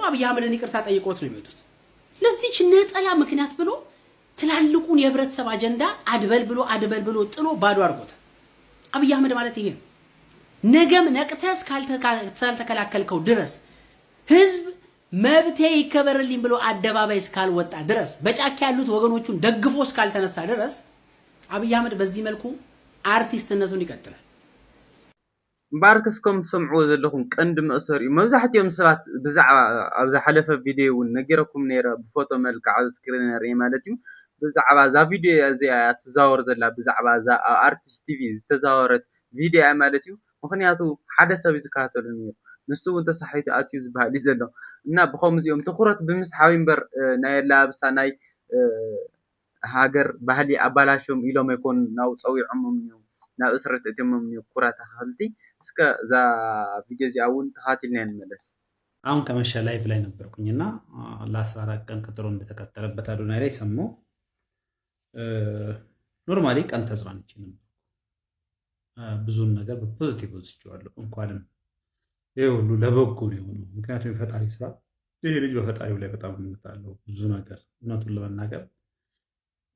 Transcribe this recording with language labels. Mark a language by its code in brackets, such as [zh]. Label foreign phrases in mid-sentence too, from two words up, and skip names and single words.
[am] አብይ አህመድን ይቅርታ ጠይቆት ነው የሚወጡት። ለዚህች ነጠላ ምክንያት ብሎ ትላልቁን የህብረተሰብ አጀንዳ አድበል ብሎ ጥሎ ባዶ አድርጎታል። አብይ አህመድ ማለት ይሄ ነው። ነገም ነቅተስ ካልተከላከልከው ድረስ ህዝብ መብቴ ይከበርልኝ ብሎ አደባባይ እስካልወጣ ድረስ በጫካ ያሉት ወገኖቹን ደግፎ እስካልተነሳ ድረስ አብይ አህመድ በዚህ መልኩ አርቲስትነቱን ይቀጥላል። [ti] ባርከስኩም ሰምዑ ዘለኹም ቀንዲ መእሰሪ መብዛሕትኦም ሰባት ብዛዕባ ኣብ ዝሓለፈ ቪድዮ እውን ነጊረኩም ነይረ ብፎቶ መልክዕ ኣብ ስክሪን ነርኢ ማለት እዩ። ብዛዕባ ዛ ቪድዮ እዚኣ ትዛወር ዘላ ብዛዕባ ዛ አርቲስት ቲቪ ዝተዛወረት ቪድዮ ማለት እዩ። ምክንያቱ ሓደ ሰብ ዝከታተሉ ነይሩ ንሱ እውን ተሳሒቱ ኣትዩ ዝበሃል እዩ ዘሎ እና ብከምዚኦም ትኩረት ብምስሓብ እምበር ናይ ኣላብሳ ናይ ሃገር ባህሊ ኣባላሾም ኢሎም ኣይኮኑ ናብ ፀዊዖሞም እዮም ናብ እስረት እትሞም ኩራት ተኻልቲ እስከ ዛ ቪድዮ እዚኣ እውን ተኻቲልና እንመለስ። [am] አሁን ከመሸ ላይቭ ላይ ነበርኩኝና ለ14 ቀን ቀጠሮ እንደተቀጠረበት አዶናይ ላይ ሰማሁ። ኖርማሊ ቀን ተጽናንቼ ነበር። ብዙን ነገር በፖዚቲቭ ወስጄዋለሁ። እንኳንም ይሄ ሁሉ ለበጎ ነው የሆነው። ምክንያቱም የፈጣሪ ስራ ይሄ ልጅ በፈጣሪው ላይ በጣም እምነት አለው ብዙ ነገር እውነቱን ለመናገር